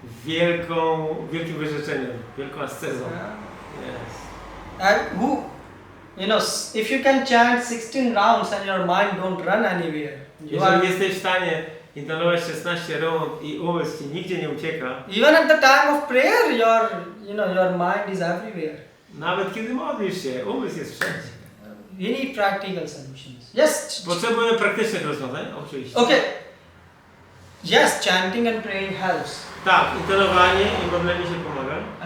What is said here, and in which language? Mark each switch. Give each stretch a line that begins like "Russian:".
Polish: wielkim wyrzeczeniem, wielką ascezą.
English: Yes. And if you can chant 16 rounds and your mind don't run anywhere,
Polish: Jeżeli jesteś w stanie intonować 16 rund i umysł ci nigdzie nie ucieka,
English: even at the time of prayer, your mind is everywhere.
Polish: nawet kiedy modlisz się, umysł jest wszędzie.
English: We need practical solutions. Yes.
Polish: Potrzebujemy praktycznych rozwiązań, oczywiście.
English: Okay. Yes, chanting and praying helps.
Polish: Tak, intonowanie i modlenie się pomaga.